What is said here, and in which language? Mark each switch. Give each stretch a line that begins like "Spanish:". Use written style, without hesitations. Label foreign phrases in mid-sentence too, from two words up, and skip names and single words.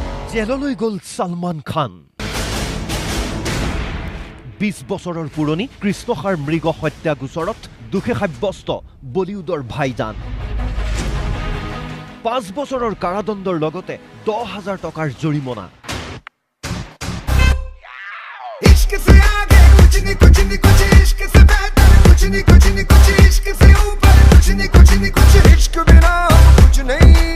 Assamese: জেললৈ গ'ল সলমান খান 20 বছৰৰ পুৰণি কৃষ্ণসাৰ মৃগ হত্যা গোচৰত দুখে সাব্যস্ত বলিউডৰ ভাইজান 5 বছৰৰ কাৰাদণ্ডৰ লগতে 10,000 টকাৰ জৰিমনা
Hindi: इश्क से आगे कुछ नहीं इश्क से बेहतर कुछ नहीं इश्क से ऊपर कुछ नहीं इश्क बिना कुछ नहीं